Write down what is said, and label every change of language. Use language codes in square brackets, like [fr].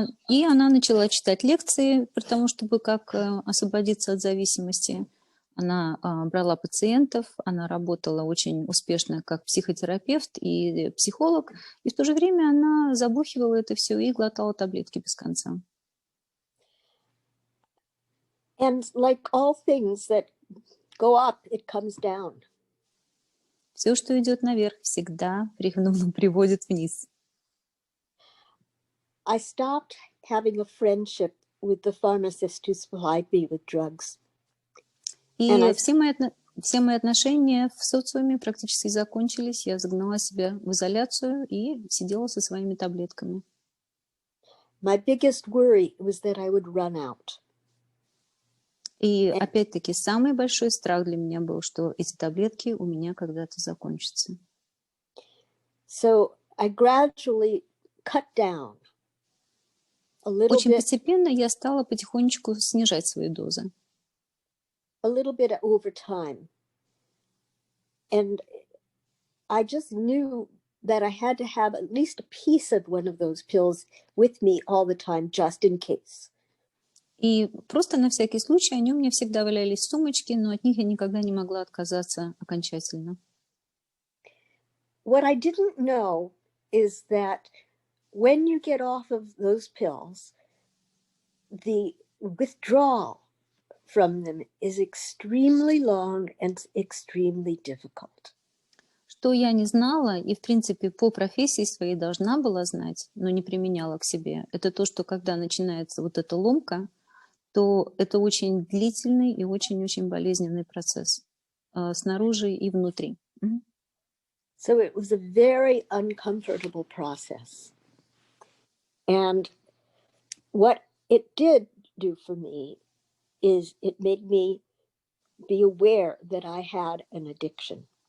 [ru] И она начала читать лекции про то, чтобы как освободиться от зависимости. Она брала пациентов, она работала очень успешно как психотерапевт и психолог, и в то же время она забухивала это все и глотала таблетки без конца. [en] And like all things that go up, it comes down. [ru] Все, что идет наверх, всегда приводит вниз. [en] I stopped having a friendship with the pharmacist who supplied me with drugs. [ru] И все мои отношения в социуме практически закончились. Я загнала себя в изоляцию и сидела со своими таблетками. [en] My biggest worry was that I would run out. [ru] И опять-таки самый большой страх для меня был, что эти таблетки у меня когда-то закончатся. [en] So I gradually cut down a little [ru] Очень [en] bit, [ru] постепенно я стала потихонечку снижать свои дозы. [en] over time. And I just knew that I had to have at least a piece of one of those pills with me all the time, just in case. [ru] И просто на всякий случай они у меня всегда валялись в сумочке, но от них я никогда не могла отказаться окончательно. [en] What I didn't know is that when you get off of those pills, the withdrawal from them is extremely long and extremely difficult. [ru] Что я не знала и, в принципе, по профессии своей должна была знать, но не применяла к себе, это то, что когда начинается вот эта ломка, то это очень длительный и очень-очень болезненный процесс снаружи и внутри. [en] So it was a very uncomfortable process. And what it did do for me is it made me be aware that I had an addiction.